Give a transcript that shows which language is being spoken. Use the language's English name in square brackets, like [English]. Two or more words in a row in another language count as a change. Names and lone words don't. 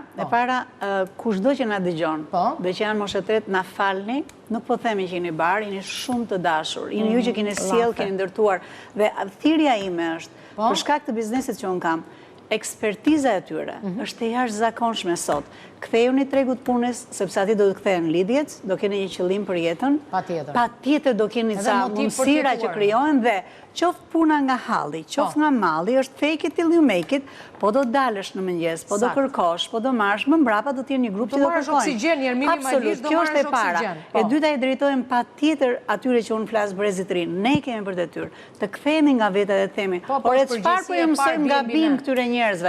[Albanian] E para, kushdo që na dëgjon, dhe që janë moshetret, na falni, nuk po themi që jeni barë, jeni shumë të dashur, jeni ju që keni sjell, keni ndërtuar, dhe thirrja ime është, për shkak të biznesit që unë kam, ekspertiza e tyre është e jashtëzakonshme sot. Kthejuni tregut punës, sepse aty do të kthehen lidhjet, do keni një qëllim për jetën. Patjetër do keni ca mundësira që krijohen dhe qoftë puna nga halli, qoftë nga malli, është [English] fake it till you make it, [Albanian] po do dalësh në mëngjes, po do kërkosh, po do marrësh, më mbrapa do të jenë një grup që do kërkojnë. Absolut, kjo është e para. E dyta i drejtohem patjetër atyre që unë flas brezit rinj. Ne kemi për detyrë të kthehemi nga veta dhe themi, "Ore çfarë po ju mësojmë gabim këtyre njerëzve?